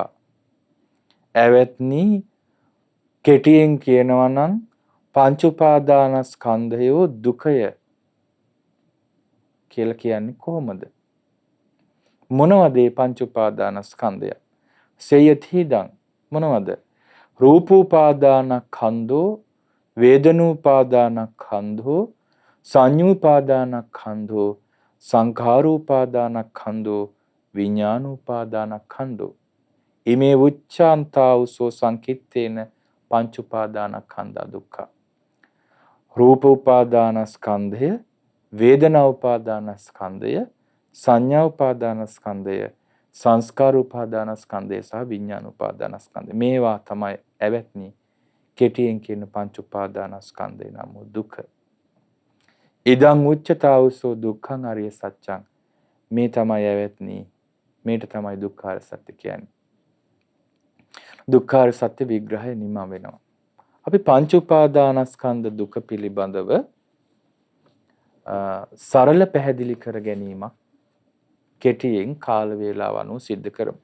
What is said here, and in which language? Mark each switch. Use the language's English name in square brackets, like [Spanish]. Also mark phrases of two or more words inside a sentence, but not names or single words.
[Sinhala] එවත්නි කෙටියෙන් කියනවා නම් පංච උපාදානස්කන්ධයෝ දුකය කියලා කියන්නේ කොහොමද? මොනවද මේ පංච උපාදානස්කන්ධය? සේයතිදං මොනවද? [Pali] රූපෝපාදානස්කන්ධෝ, වේදනෝපාදානස්කන්ධෝ, සංඤ්ඤෝපාදානස්කන්ධෝ, සංඛාරෝපාදානස්කන්ධෝ, විඥානෝපාදානස්කන්ධෝ. ඉමේ උච්ඡාන්තාවසෝ සංකිට්ඨේන පංච උපාදානස්කන්ධා දුක්ඛ. [Sinhala] රූප උපාදානස්කන්ධය, වේදනා උපාදානස්කන්ධය, සංඥා උපාදානස්කන්ධය, සංස්කාර උපාදානස්කන්ධය සහ විඥාන උපාදානස්කන්ධය. මේවා තමයි ඇවැත්නි කෙටියෙන් කියන පංච උපාදානස්කන්ධය නම් දුක. [Pali] ඉදං උච්චතාවසෝ දුක්ඛං අරිය සත්‍යං. [Sinhala] මේ තමයි ඇවැත්නි, මේට තමයි දුක්ඛාර සත්‍ය කියන්නේ. දුක්ඛාර සත්‍ය විග්‍රහය නිම වෙනවා. අපි පංච උපාදානස්කන්ධ දුක පිළිබඳව සරල පැහැදිලි කර ගැනීමක් කෙටියෙන් කාල වේලාව අනුව සිද්ධ කරමු.